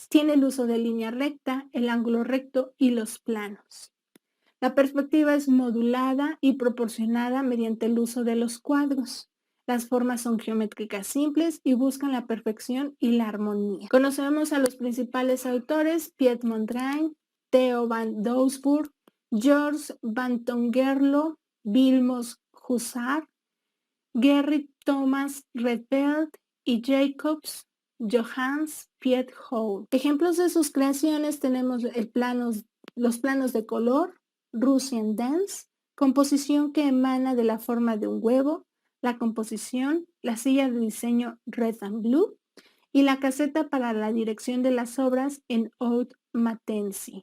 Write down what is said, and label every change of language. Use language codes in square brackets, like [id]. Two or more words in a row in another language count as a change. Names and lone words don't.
[es] Tiene el uso de línea recta, el ángulo recto y los planos. La perspectiva es modulada y proporcionada mediante el uso de los cuadros. Las formas son geométricas simples y buscan la perfección y la armonía. Conocemos a los principales autores: Piet Mondrian, Theo van Doesburg, Georges van Tongerlo, Vilmos Huszár, Gerrit Thomas Redberg y Jacobs Johannes Piet Hole. Ejemplos de sus creaciones tenemos los planos de color, Russian Dance, composición que emana de la forma de un huevo, la composición, la silla de diseño Red and Blue y la caseta para la dirección de las obras en Haute Matency.